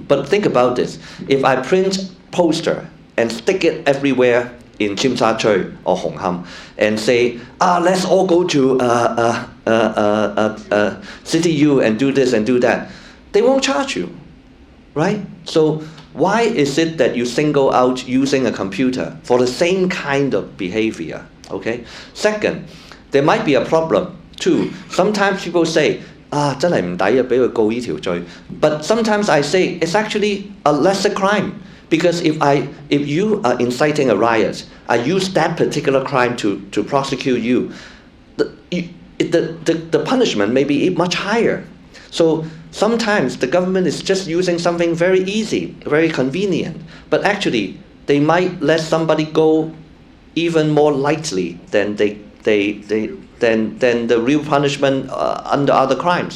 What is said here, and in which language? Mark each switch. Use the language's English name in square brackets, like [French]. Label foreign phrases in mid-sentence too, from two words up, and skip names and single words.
[English] But think about this: if I print poster and stick it everywhere in Tsim Sha Tsui or Hong Kong and say, let's all go to City U and do this and do that, they won't charge you, right? So why is it that you single out using a computer for the same kind of behavior? Okay. Second, there might be a problem too. Sometimes people say, [Cantonese] 真係唔抵啊，俾佢告呢條罪. [English] But sometimes I say it's actually a lesser crime. Because if you are inciting a riot, I use that particular crime to prosecute you, the punishment may be much higher. So sometimes the government is just using something very easy, very convenient, but actually they might let somebody go even more lightly than than the real punishment under other crimes.